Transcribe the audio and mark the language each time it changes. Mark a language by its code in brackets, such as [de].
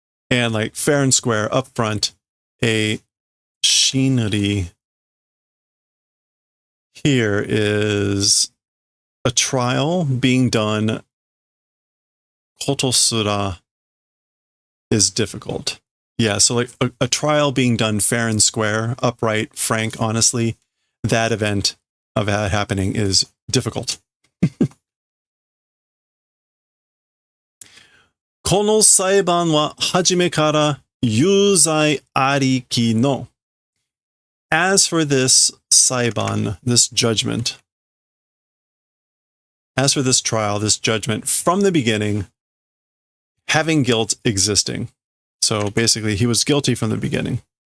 [en] And fair and square up front, a shinri here is a trial being done. Kotosura is difficult. Yeah, so a trial being done fair and square, upright, frank, honestly, that event of that happening is difficult. [ja] この裁判は初めから有罪ありきの。 [en] As for this saiban, this judgment, as for this trial, this judgment, from the beginning, having guilt existing. So basically, he was guilty from the beginning.